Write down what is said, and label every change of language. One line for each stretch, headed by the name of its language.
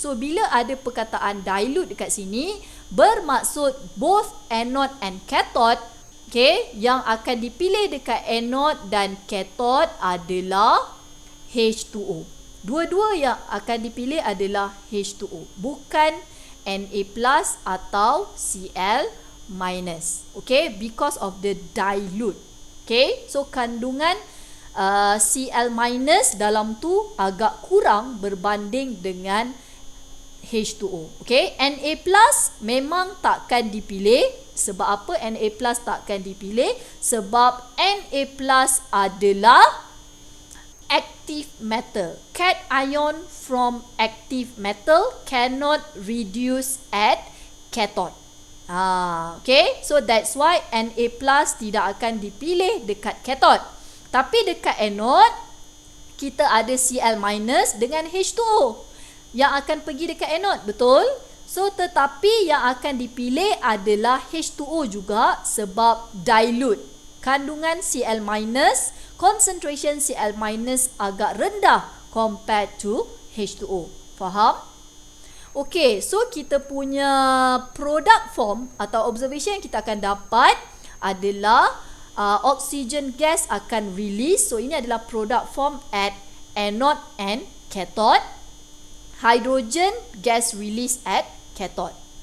Malay: So bila ada perkataan dilute dekat sini, bermaksud
English: both anode and cathode,
Malay: okay, yang akan dipilih dekat anode dan cathode adalah H2O. Dua-dua yang akan dipilih adalah H2O, bukan Na+ atau Cl-.
English: Okay, because of the dilute.
Malay: Okay, so kandungan Cl- dalam tu agak kurang berbanding dengan H2O. Okay, Na+ memang takkan dipilih. Sebab apa Na+ takkan dipilih? Sebab Na+ adalah active metal.
English: Cation from active metal cannot reduce at cathode. Okay, so that's why
Malay: Na+ tidak akan dipilih dekat cathode. Tapi dekat anode, kita ada Cl- dengan H2O yang akan pergi dekat anode, betul? So tetapi yang akan dipilih adalah H2O juga sebab dilute. Kandungan Cl-, concentration Cl- agak rendah
English: compared to
Malay: H2O. Faham? Okay, so kita punya product form atau observation yang kita akan dapat adalah oxygen gas akan release.
English: So
Malay: ini adalah
English: product form at anode and cathode. Hydrogen gas release at cathode.